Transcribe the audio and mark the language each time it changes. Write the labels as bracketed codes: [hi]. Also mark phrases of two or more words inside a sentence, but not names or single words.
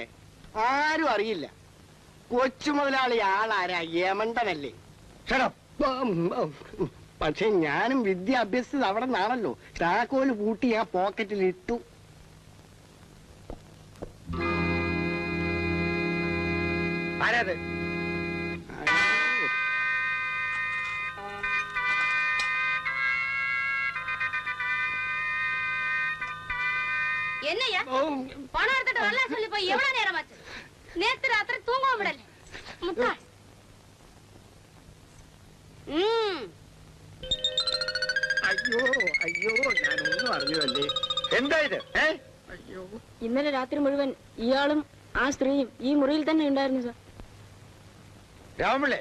[ml] ആരും അറിയില്ല. കൊച്ചു മുതലാളി ആളാരാ? യമണ്ടനല്ലേ? പക്ഷെ ഞാനും വിദ്യ അഭ്യസിച്ചത് അവിടെ നിന്നാണല്ലോ. താക്കോല് പൂട്ടി ഞാൻ പോക്കറ്റിൽ ഇട്ടു. ആരാത്? [ta] என்னையா பணம் எடுத்துட்டு வரல சொல்லி போய் எவ்வளவு நேரம் ஆச்சு? நேத்து ராத்திரி தூங்க விடல. முட்டா. [ml] അയ്യോ അയ്യോ, ഞാനൊന്നും അറിഞ്ഞതല്ലേ. എന്താ ഇത്? അയ്യോ, ഇന്നലെ രാത്രി മുഴുവൻ ഇയാളും ആ സ്ത്രീയും ഈ മുറിയിൽ തന്നെ ഉണ്ടായിരുന്നു സാർ. രാമപിള്ളേ,